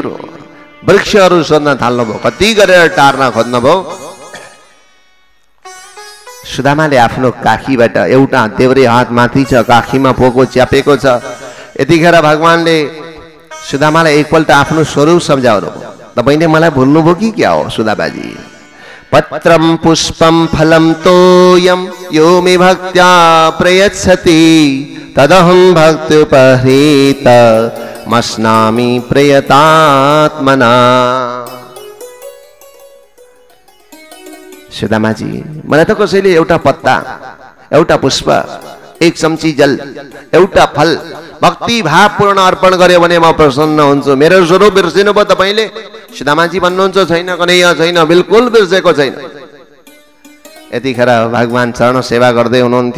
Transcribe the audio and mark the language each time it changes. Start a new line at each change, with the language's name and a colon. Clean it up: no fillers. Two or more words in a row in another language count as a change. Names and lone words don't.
Nepali: वृक्षहरू सोध्न थाल्नुभयो, कति गरेर टार्न खोज्नुभयो। सुदामाले आफ्नो काखीबाट एउटा देब्रे हात माथि छ, काखीमा पोको च्यापेको छ। यतिखेर भगवानले सुदामालाई एकपल्ट आफ्नो स्वरूप सम्झाउनु। तपाईले मलाई भुल्नुभयो कि क्या हो सुदामाजी?
Sanskrit: पत्रम पुष्पम फलम तोयम यो मे भक्त्या प्रयच्छति तदहं भक्त्युपहृत मस्नामि प्रयतात्मना।
Nepali: सुदामाजी, मलाई त कसैले एउटा पत्ता, एउटा पुष्प, एक चम्ची जल, एउटा फल भक्ति भावपूर्ण अर्पण गर्यो भने म प्रसन्न हुन्छु। मेरो स्वरूप बिर्सिनु भयो तपाईले? सुदामाजी भन्नुहुन्छ छैन कन्हैया, छैन, बिल्कुल बिर्सेको छैन। यतिखेर भगवान चरण सेवा गर्दै हुनुहुन्थ्यो।